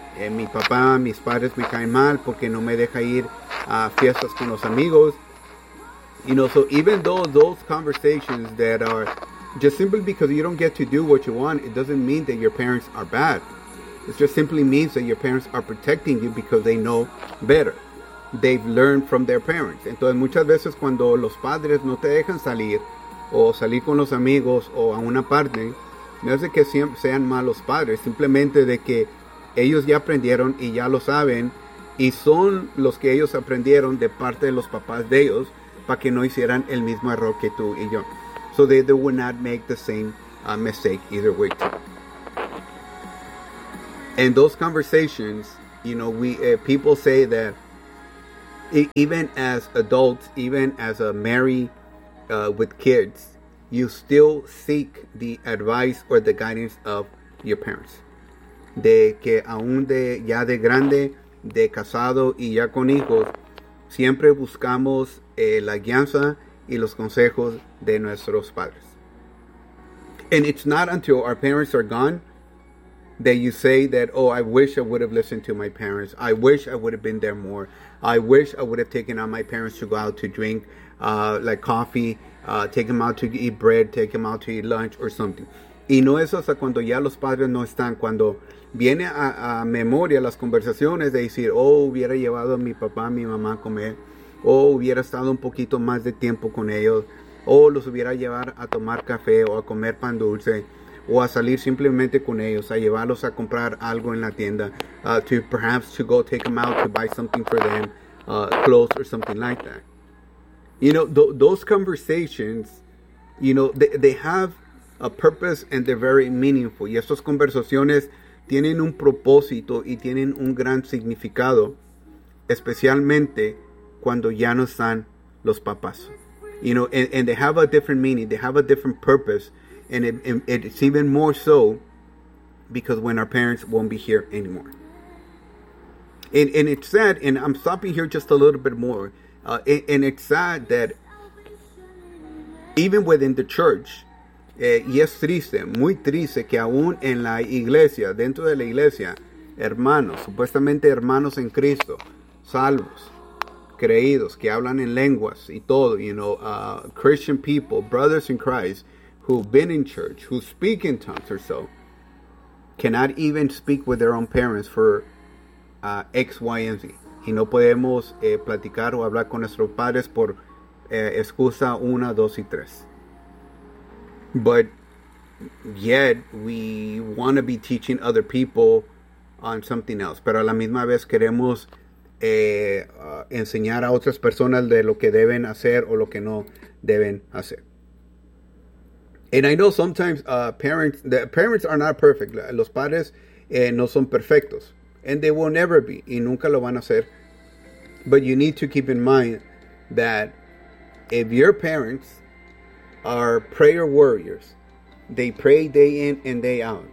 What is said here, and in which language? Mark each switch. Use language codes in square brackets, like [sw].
[es] Mi papá, mis padres me caen mal porque no me deja ir a fiestas con los amigos. [en] You know, so even though those conversations that are just simply because you don't get to do what you want, it doesn't mean that your parents are bad. It just simply means that your parents are protecting you because they know better. They've learned from their parents. [es] Entonces, muchas veces cuando los padres no te dejan salir, o salir con los amigos, o a una parte, no es de que sean malos padres, simplemente de que ellos ya aprendieron y ya lo saben, y son los que ellos aprendieron de parte de los papás de ellos, para que no hicieran el mismo error que tú y yo. [en] So they would not make the same mistake either way. And those conversations You know, we people say that even as adults, even as a married with kids, you still seek the advice or the guidance of your parents. [es] De que aún de ya de grande, de casado y ya con hijos, siempre buscamos la guianza y los consejos de nuestros padres. [en] And it's not until our parents are gone that you say that, oh, I wish I would have listened to my parents. I wish I would have been there more. I wish I would have taken out my parents to go out to drink, like coffee, take them out to eat bread, take them out to eat lunch or something. [es] Y no es hasta cuando ya los padres no están, cuando viene a memoria las conversaciones de decir, oh, hubiera llevado a mi papá, a mi mamá a comer, o hubiera estado un poquito más de tiempo con ellos, o los hubiera llevado a tomar café o a comer pan dulce, o a salir simplemente con ellos, a llevarlos a comprar algo en la tienda, [en] to perhaps to go take them out to buy something for them, clothes or something like that. You know, those conversations, you know, they have a purpose and they're very meaningful. [es] Y esas conversaciones tienen un propósito y tienen un gran significado, especialmente cuando ya no están los papás. [en] You know, and they have a different meaning, they have a different purpose, and it's even more so because when our parents won't be here anymore. And it's sad, and I'm stopping here just a little bit more, and it's sad that even within the church, [es] y es triste, muy triste, que aún en la iglesia, dentro de la iglesia, hermanos, supuestamente hermanos en Cristo, salvos, creídos, que hablan en lenguas y todo, [en] you know, Christian people, brothers in Christ, who've been in church, who speak in tongues or so, cannot even speak with their own parents for X, Y, and Z. [es] Y no podemos platicar o hablar con nuestros padres por excusa una, dos y tres. [en] But yet we want to be teaching other people on something else. [es] Pero a la misma vez queremos enseñar a otras personas de lo que deben hacer o lo que no deben hacer. [en] And I know sometimes parents are not perfect. [es] Los padres no son perfectos. [en] And they will never be. [es] Y nunca lo van a ser. [en] But you need to keep in mind that if your parents are prayer warriors, they pray day in and day out.